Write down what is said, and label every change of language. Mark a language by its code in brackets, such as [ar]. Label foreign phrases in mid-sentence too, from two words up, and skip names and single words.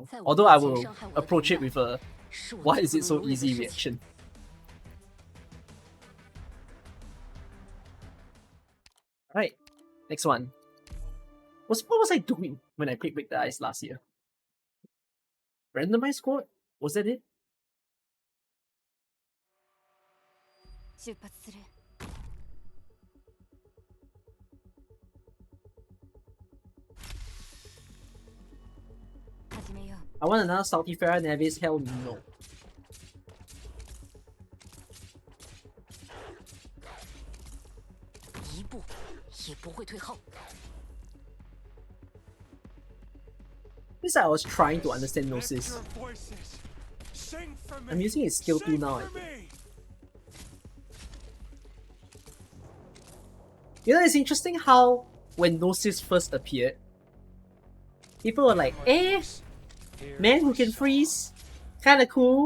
[en] Although I will approach it with a why is it so easy reaction. Alright, next one. What was I doing when I played Break the Ice last year? randomized squad? Was that it? [ja] 出発する。始めよう。 I want another Salty Farah Nevis. Hell no. [zh] 一步也不会退后。 [en] This I was trying to understand Gnosis. I'm using his skill 2 now, I think. You know, it's interesting how when Gnosis first appeared, people were like, eh, man who can freeze, kinda cool.